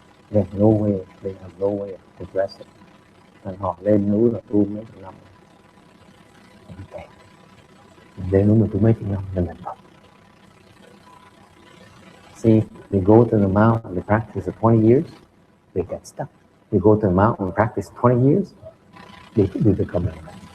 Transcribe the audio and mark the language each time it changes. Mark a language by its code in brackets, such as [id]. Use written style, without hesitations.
[en] There's no way, they have no way to address it. [vi] Thành họ lên núi là tu mấy chục năm. Lên núi mà tu mấy chục năm là mình Phật. [en] See, we go to the mountain, we practice for 20 years, we get stuck. We go to the mountain and practice 20 years, we become like that.